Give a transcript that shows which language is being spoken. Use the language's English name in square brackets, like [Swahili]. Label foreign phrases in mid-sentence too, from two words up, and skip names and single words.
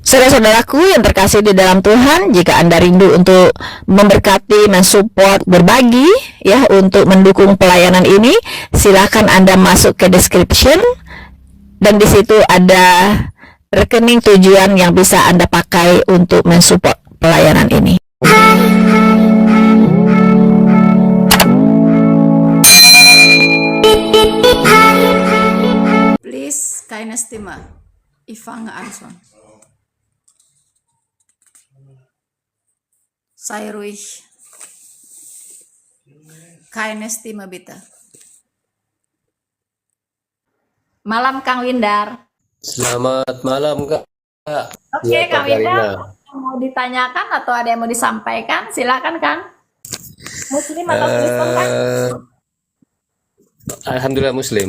[Indonesian] Saudara-saudaraku yang terkasih di dalam Tuhan, jika Anda rindu untuk memberkati, mensupport, berbagi, ya, untuk mendukung pelayanan ini, silakan Anda masuk ke description, dan di situ ada rekening tujuan yang bisa Anda pakai untuk mensupport pelayanan ini. [German] Keine Stimme. Ich fange an schon. Sei ruhig. Keine Stimme bitte. [Indonesian] Malam Kang Windar. Selamat malam Kak. Oke, Ya, Kang Kak Karina. Windar. Mau ditanyakan atau ada yang mau disampaikan? Silakan Kang. Muslim atau Kristen Kang? Alhamdulillah Muslim.